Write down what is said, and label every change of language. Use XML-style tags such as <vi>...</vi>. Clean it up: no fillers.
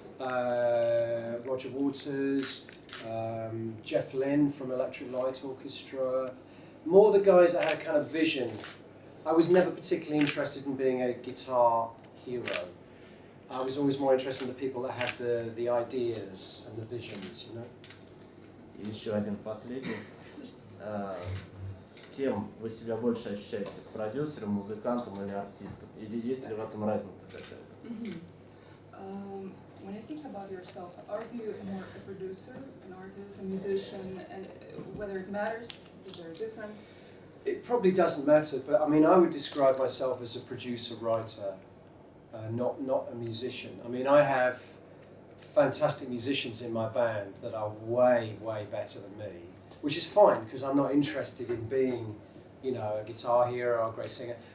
<en>Roger Waters, Jeff Lynne from Electric Light Orchestra, more the guys that had a kind of vision. I was never particularly interested in being a guitar hero. I was always more interested in the people that had the ideas and the visions, you know.</en> <ru>И еще один последний. Кем вы себя больше ощущаете? Продюсером, музыкантом или артистом? Или есть ли в этом разница какая-то?</ru> <en>When I think about yourself, are you more a producer, an artist, a musician, and whether it matters? Is there a difference? It probably doesn't matter, but I mean, I would describe myself as a producer-writer, not a musician. I mean, I have fantastic musicians in my band that are way better than me, which is fine because I'm not interested in being, you know, a guitar hero or a great singer.</en>